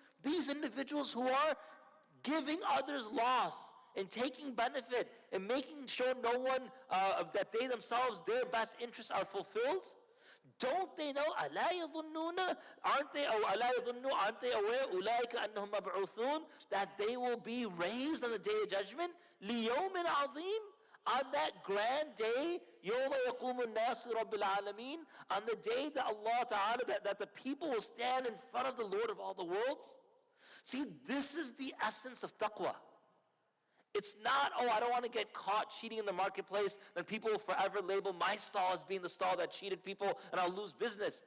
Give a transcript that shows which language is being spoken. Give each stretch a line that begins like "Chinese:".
English: These individuals who are giving others loss and taking benefit and making sure no one, that they themselves, their best interests are fulfilled, don't they know?
Arabic: أَلَا يَظُنُّونَ.
English: Aren't they aware?
Arabic: أُولَٰئِكَ أَنَّهُمْ مَبْعُوثُونَ.
English: That they will be raised on the day of judgment.
Arabic: لِيَوْمٍ عَظِيمٍ.
English: On that grand day,
Arabic: يَوْمَ يَقُومُ النَّاسُ رَبِّ الْعَالَمِينَ.
English: On the day that Allah Ta'ala, that the people will stand in front of the Lord of all the worlds. See, this is the essence of taqwa. It's not, I don't want to get caught cheating in the marketplace, then people will forever label my stall as being the stall that cheated people and I'll lose business.